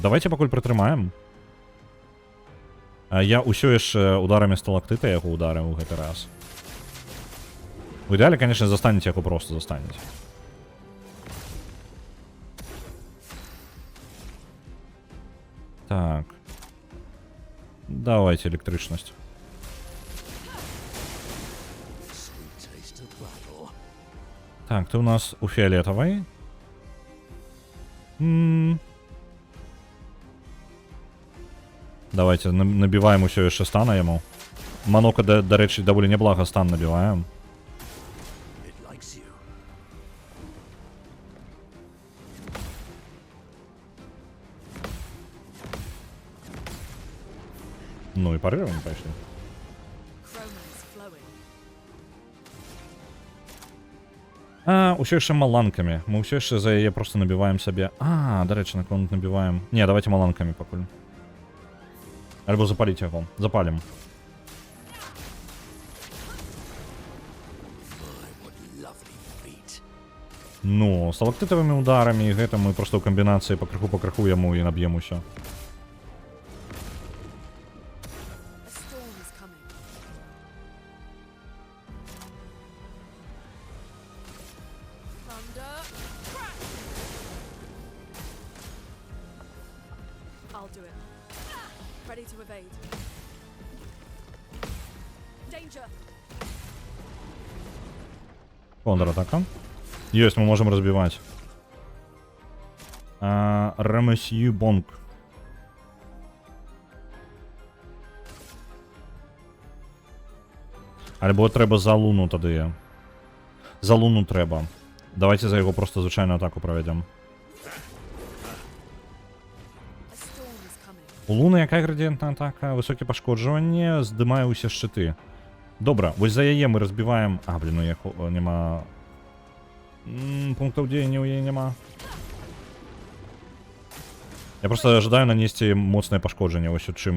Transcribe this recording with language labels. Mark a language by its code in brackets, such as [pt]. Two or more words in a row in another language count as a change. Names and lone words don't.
[be] Давайте пакуль прытрымаем. Я ўсё яшчэ ударамі сталактыта яго ударыў у гэты раз. У ідэале, конечно, застанеце яго, просто застанеце. Так. Давайте электрычнасць. [en] Sweet taste of battle. [be] Так, ты у нас у фіолетовой. Давайте набиваем усё яшчэ стана яму. Манока, да рэчы, даволі няблага стан набіваем. [en] It likes you. [be] Ну і парываем пайшлі. [en] Chroma is flowing. [be] Усё яшчэ маланкамі. Мы ўсё яшчэ за яе просто набіваем сабе. Да рэчы, наконт набіваем. Не, давайте маланкамі пакуль. Альбо запаліць яго. Запалім. [en] My, what lovely feet. [be] Ну, сталактытавымі ударамі, гэта мы просто ў камбінацыі пакрыху яму і наб'ем усё. [en] A storm is coming. Thunder. Crack! I'll do it. Ready to evade. Danger! [be] Контратака. Ёсць, [ru] мы можем разбивать. [be] Рамесью Бонг. Альбо трэба за луну тады. За луну трэба. Давайте за яго просто звычайную атаку правядзем. [en] A storm is coming. [be] У луны якая градыентная атака? Высокі пашкоджванне, здымае ўсе шчыты. Добра, вось за яе мы разбіваем... блин, ну яго няма... пунктаў дзеяння ў яе няма. Я просто ожидаю нанесці моцнае пашкоджанне, вось у чым.